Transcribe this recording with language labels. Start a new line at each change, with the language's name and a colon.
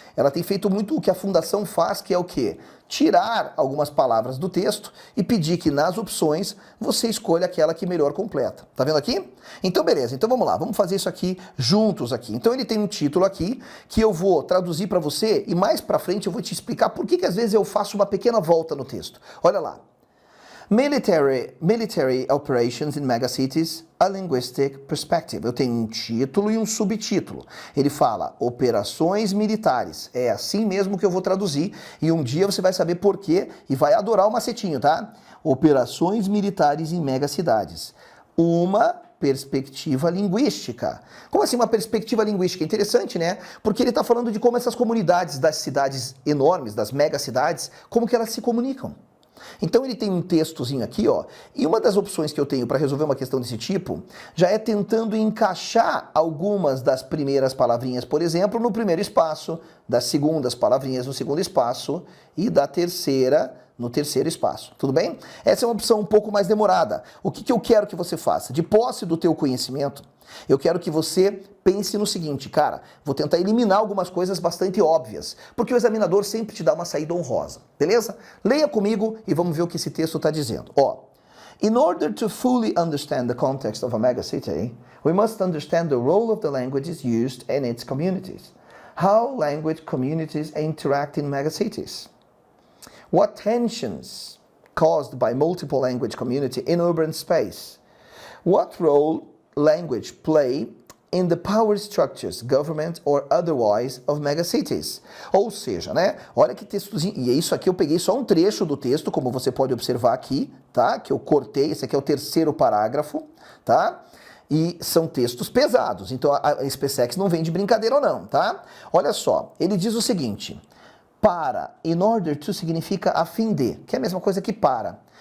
Portuguese: Ela tem feito muito o que a fundação faz, que é o quê? Tirar algumas palavras do texto e pedir que nas opções você escolha aquela que melhor completa. Tá vendo aqui? Então beleza, então vamos lá, vamos fazer isso aqui juntos aqui. Então ele tem um título aqui que eu vou traduzir para você e mais para frente eu vou te explicar por que às vezes eu faço uma pequena volta no texto. Olha lá.
English: Military Operations in Megacities, a Linguistic Perspective.
Portuguese: Eu tenho um título e um subtítulo. Ele fala operações militares. É assim mesmo que eu vou traduzir e um dia você vai saber por quê e vai adorar o macetinho, tá? Operações militares em megacidades. Uma perspectiva linguística. Como assim uma perspectiva linguística? Interessante, né? Porque ele está falando de como essas comunidades das cidades enormes, das megacidades, como que elas se comunicam. Então ele tem um textozinho aqui, ó, e uma das opções que eu tenho para resolver uma questão desse tipo já é tentando encaixar algumas das primeiras palavrinhas, por exemplo, no primeiro espaço, das segundas palavrinhas no segundo espaço e da terceira no terceiro espaço, tudo bem? Essa é uma opção um pouco mais demorada. O que eu quero que você faça? De posse do teu conhecimento, eu quero que você pense no seguinte, cara, vou tentar eliminar algumas coisas bastante óbvias, porque o examinador sempre te dá uma saída honrosa, beleza? Leia comigo e vamos ver o que esse texto está dizendo.
English: Ó, in order to fully understand the context of a megacity, we must understand the role of the languages used in its communities. How language communities interact in megacities. What tensions caused by multiple language community in urban space? What role language play in the power structures, government or otherwise of megacities?
Portuguese: Ou seja, né? Olha que textozinho, e isso aqui eu peguei só um trecho do texto, como você pode observar aqui, tá? Que eu cortei, esse aqui é o terceiro parágrafo, tá? E são textos pesados, então a SPSEX não vem de brincadeira ou não, tá? Olha só, ele diz o seguinte: para, in order to significa a fim de, que é a mesma coisa que para.